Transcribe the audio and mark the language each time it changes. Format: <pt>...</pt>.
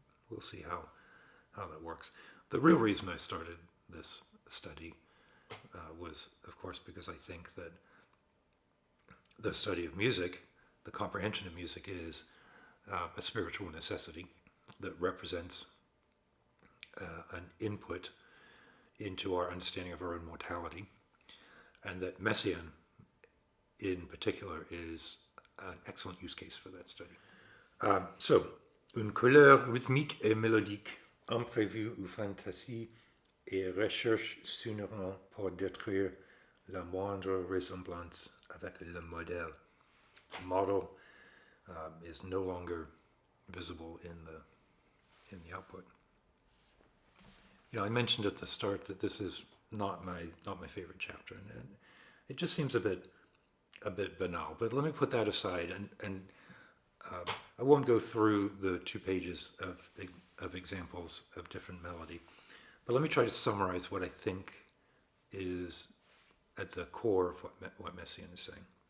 <en>We'll see how that works. The real reason I started this study was, of course, because I think that the study of music, the comprehension of music, is a spiritual necessity that represents an input into our understanding of our own mortality, and that Messiaen, in particular, is an excellent use case for that study.</en> <fr>So, une couleur rythmique et mélodique, imprévue ou fantasie, et recherche s'uniront pour détruire la moindre ressemblance avec le modèle.</fr> <en>The model is no longer visible in the output. I mentioned at the start that this is not my favorite chapter, and it just seems a bit banal. But let me put that aside, and I won't go through the 2 pages of examples of different melody, but let me try to summarize what I think is at the core of what Messiaen is saying.</en>